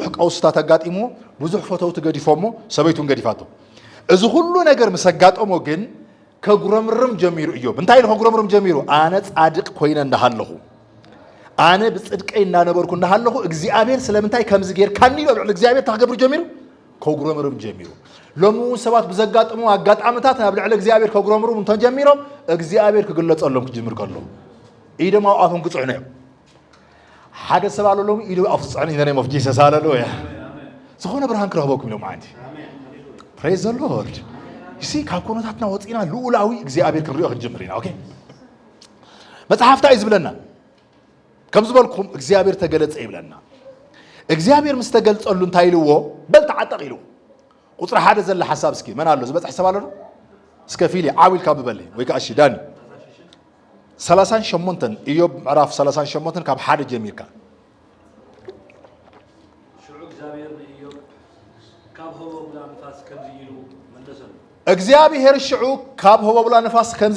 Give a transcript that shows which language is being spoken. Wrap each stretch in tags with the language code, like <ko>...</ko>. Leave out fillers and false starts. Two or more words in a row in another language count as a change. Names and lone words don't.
<ti>ቀውስታት ኣጋጢሞ ብዙሕ ፈተውቲ ገዲፎሞ ሰበይቱን ገዲፋቶ እዚ ሁሉ ነገር ምስ ኣጋጠሞ ግን ከጉረምርም ጀሚሩ ኢዮብ እንታይ ኢሉ ከጉረምርም ጀሚሩ ኣነ ጻድቅ ኮይነ እንዳሃለኹ ኣነ ብጽድቀይ እንዳነበርኩ እንዳሃለኹ እግዚአብሔር ስለምንታይ ከምዚ ጌርካኒ ኢሉ ልዕሊ እግዚአብሔር ተኽገብር ጀሚሩ ከጉረምርም ጀሚሩ ሎሚ ሰባት ብዘጋጥሙ ኣጋጣምታት ናብ ልዕሊ እግዚአብሔር ከጉረምርም እንተን ጀሚሮም እግዚአብሔር ክግለጸሎም ክጅምር ከሎ ኢዶም ኣብ ኣፎም ክጽዕኑ እዮም ሓደ ሰብ ኣሎ ሎሚ ኢሉ ኣብ ጽዕኑ</ti> <en>in the name of Jesus hallelujah</en> <ti>ዝኾነ ብርሃን ክረኽበኩም ኢሎም ዓንቲ</ti> <en>praise the Lord</en> <ti>ይሲ ካብ ኩነታትና ወፂና ልኡላዊ እግዚአብሔር ክንሪኦ ክንጅምር ኢና ኦኬ መጽሓፍታ እዩ ዝብለና ከም ዝበልኩም እግዚአብሔር ተገለጸ ይብለና እግዚአብሔር ምስ ተገልጸሉ እንታይ ኢልዎ በል ተዓጠቕ ኢልዎ ቁጥሪ ሓደ ዘለ ሓሳብ እስኪ መን ኣሎ ዝበፅሕ ሰብ ኣሎ ዶ እስከ ፊሊ ዓዊልካ ብበል ወይ ከዓ እሺ ዳኒ 38 ኢዮብ ምዕራፍ 38 ካብ ሓደ ጀሚርካ እግዚአብሔር ሽዑ ካብ ሆበብላ ንፋስ ከምዚ</ti>